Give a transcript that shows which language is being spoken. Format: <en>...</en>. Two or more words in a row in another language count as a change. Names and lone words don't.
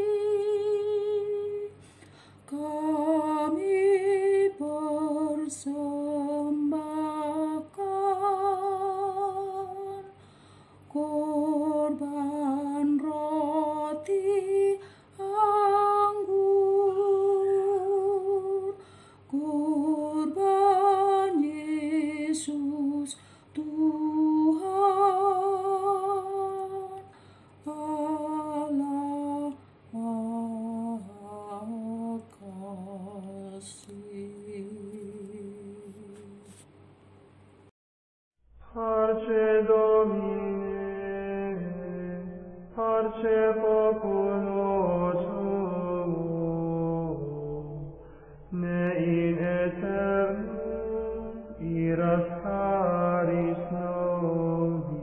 <id>Kami persembahkan korban roti anggur, korban Yesus Tuhan Allah Maha Kasih.</id> <la>Parce Domine, parce populo tuo, ne in aeternum iras caris nos.</la>